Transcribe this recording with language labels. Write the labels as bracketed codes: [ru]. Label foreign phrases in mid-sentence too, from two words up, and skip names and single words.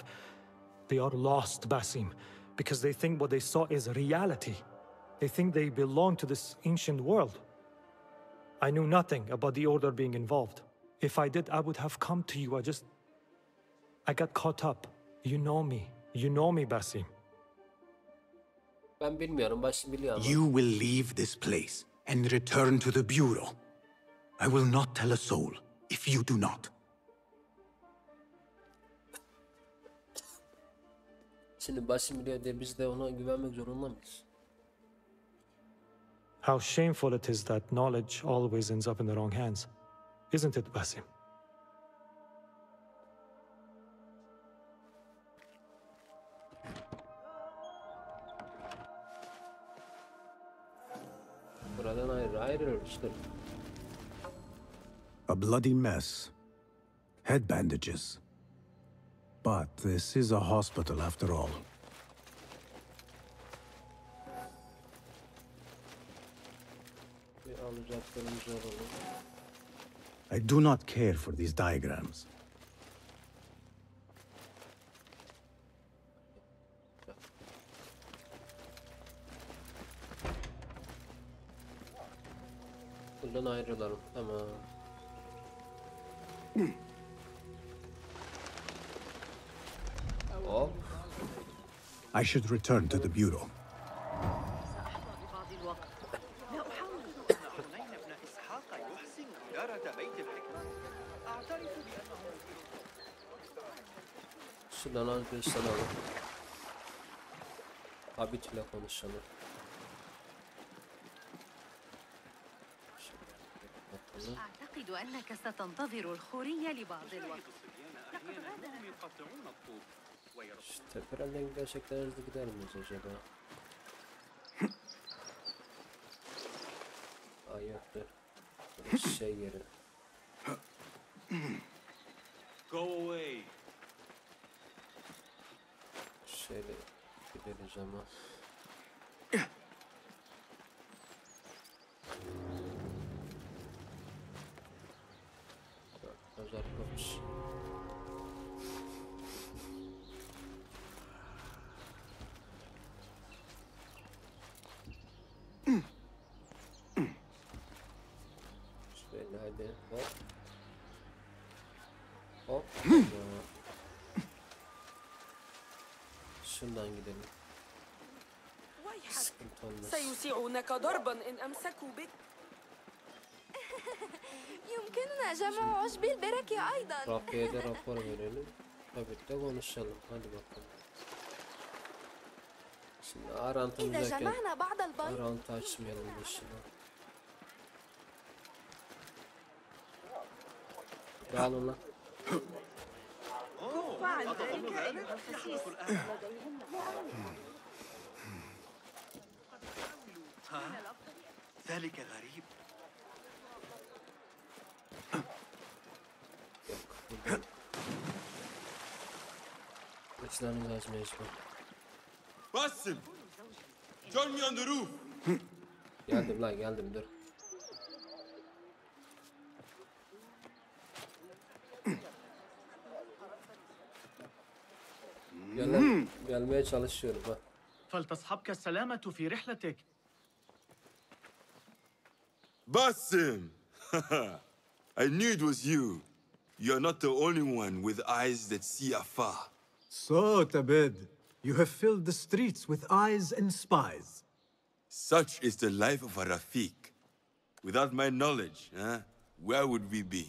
[en] They are lost, Basim, because they think what they saw is reality. They think they belong to this ancient world. I knew nothing about the Order being involved. If I did, I would have come to you. I got caught up. You know me. You know me, Basim. [tr] Ben bilmiyorum, Basim biliyor ama. [en] You will leave this place and return to the Bureau. I will not tell a soul if you do not. [tr] Şimdi Basim biliyor diye biz de ona güvenmek zorunda mıyız? [en] How shameful it is that knowledge always ends up in the wrong hands. Isn't it, Basim? [tr] Buradan ayrılmıştır. [en] A bloody mess. Head bandages. But this is a hospital after all. [tr] Bir alacaklarımızı alalım. [en] I do not care for these diagrams. [tr] Buradan ayrılalım. Tamam. Hop. [en] I should return to the bureau. [ar] حنين ابن إسحاق يحسن إدارة بيت الحكمة. أعترف بأنه [tr] Şuradan arkadaşlar alalım. Abit ile konuşalım. [ar] أعتقد أنك ستنتظر الخورية لبعض الوقت. [tr] İşte Teperen'den gerçekten hızlı gider miyiz acaba? Ay yoktur. Burası şey yeri. [en] Go away. [tr] Şöyle gideriz ama. Pazar kapısı. Şöyle hadi hop. Hop. Şundan gidelim. Sıkıntı olmaz. [ar] سيسيعونك ضربا إن أمسكوا بك. يمكننا جمع عشب البركة أيضا. [tr] Rafia'ya da rapor verelim. Tabii de konuşalım. Hadi bakalım. Şimdi Arant'ı [ar] إذا [tr] derken [ar] جمعنا بعض البيض. Arant'ı açmayalım başına. [tr] Dağılın lan. [ar] أتظن ذلك؟ يحدث الآن. ها؟ ذلك غريب. [tr] Açlarınızı açmaya çıkın. Basim! [en] Join me on the roof! [tr] Geldim lan geldim dur. Gelmeye çalışıyorum ha. [ar] فلتصحبك السلامة في رحلتك. [en] Basim! I knew it was you. You're not the only one with eyes that see afar. So, Tabed, you have filled the streets with eyes and spies. Such is the life of a Rafiq. Without my knowledge, where would we be?